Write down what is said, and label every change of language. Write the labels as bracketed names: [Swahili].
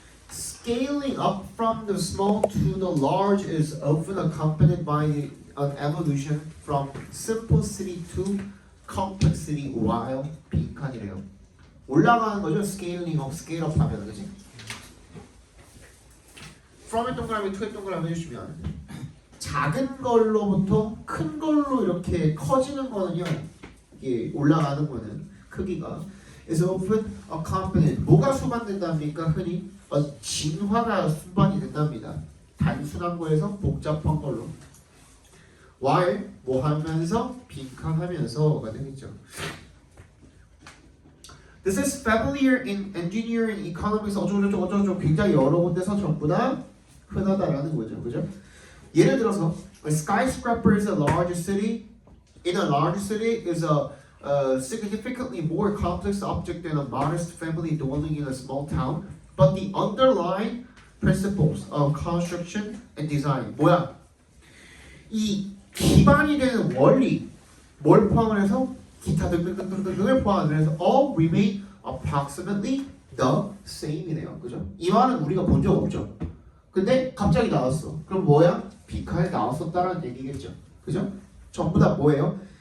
[English] Scaling up from the small to the large is often accompanied by an evolution from simplicity to complexity while [Korean] 빈칸이래요. 올라가는 거죠. [English] Scaling up, scale up [Korean] 하면 그지? from의 동그라미, to의 동그라미 해주시면 작은 걸로부터 큰 걸로 이렇게 커지는 거는요. 이게 올라가는 거는 크기가 [English] is often accompanied [Korean] 뭐가 수반된답니까? 흔히 진화가 수반이 된답니다. 단순한 거에서 복잡한 걸로 while 뭐 하면서 빈칸하면서가 되겠죠. [English] This is familiar in engineering, economics [Korean] 어쩌고저쩌고 굉장히 여러 군데서 전부 다 흔하다라는 거죠. 그죠? 예를 들어서 [English] a skyscraper is a large city. In a large city is a significantly more complex object than a modest family dwelling in a small town. But the underlying principles of construction and design [Korean] 뭐야? 이 기반이 되는 원리 뭘 포함을 해서 기타 등등등등등을 포함을 해서 [English] all remain approximately the same [Korean] 이네요. 그죠? 이 말은 우리가 본 적 없죠. 근데 갑자기 나왔어. 그럼 뭐야? 빈칸에 나왔었다라는 얘기겠죠. 그죠? 전부 다 뭐예요?